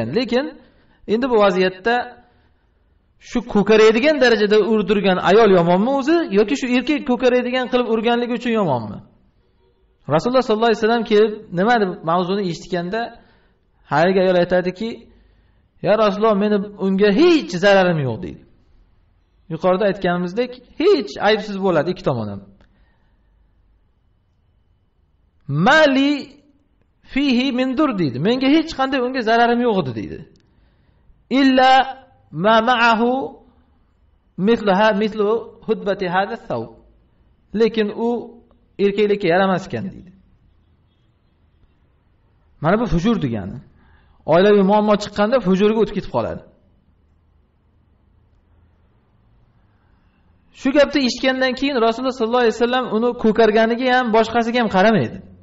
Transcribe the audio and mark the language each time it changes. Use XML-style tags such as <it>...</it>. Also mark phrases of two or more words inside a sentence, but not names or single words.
<uz>Lekin endi bu vaziyatda shu ko'karaydigan darajada urdirgan ayol yomonmi o'zi yoki shu erkak ko'karaydigan qilib urganligi uchun yomonmi? Rasululloh</uz> <ar>صلى الله عليه وسلم</ar> <uz>kelib nima deb mavzuni eshitganda, haligi ayol aytadiki,</uz> <ar>"يا رسول الله,</ar> <uz>meni unga hech zararim yo'q" deydi. Yuqorida aytganimizdek, hech aybsiz bo'ladi ikki tomon ham.</uz> <ar>ما لي فيه من ضر deydi.</ar> <uz>Menga hech qanday unga zararim yo'q edi deydi.</uz> <ar>إلا ما معه مثل هدبة هذا الثوب.</ar> <uz>Lekin u erkaklikka yaramas ekan deydi. Mana bu fujur degani. Oilaviy muammo chiqqanda fujurga o'tib ketib qoladi. Shu gapni eshitgandan keyin Rasululloh</uz> <ar>صلى الله عليه وسلم</ar> <uz>uni ko'karganiga ham, boshqasiga ham qaramaydi.</uz>